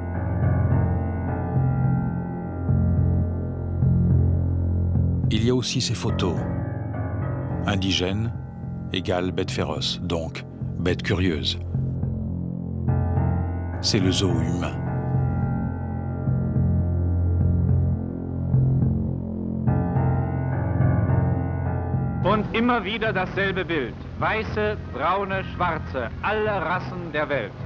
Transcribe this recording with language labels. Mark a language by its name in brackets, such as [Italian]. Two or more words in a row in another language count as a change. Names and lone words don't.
[French] Il y a aussi ces photos. Indigène égale bête féroce, donc bête curieuse. C'est le zoo humain. [German] Und immer wieder dasselbe Bild. Weiße, braune, schwarze, alle Rassen der Welt.